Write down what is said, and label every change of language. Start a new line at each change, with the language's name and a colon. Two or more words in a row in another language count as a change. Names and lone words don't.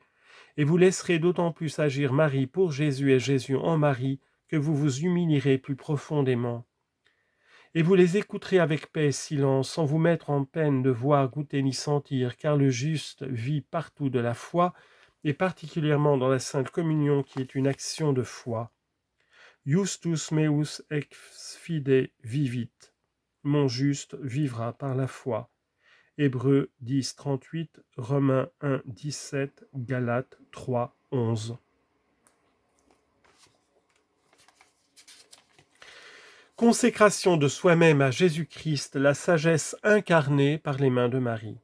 French: Et vous laisserez d'autant plus agir Marie pour Jésus et Jésus en Marie, que vous vous humilierez plus profondément. Et vous les écouterez avec paix et silence, sans vous mettre en peine de voir, goûter ni sentir, car le juste vit partout de la foi, et particulièrement dans la Sainte Communion qui est une action de foi.
Latin: Justus meus ex fide vivit.
French: Mon juste vivra par la foi. Hébreux 10, 38, Romains 1, 17, Galates 3, 11. Consécration de soi-même à Jésus-Christ, la sagesse incarnée par les mains de Marie.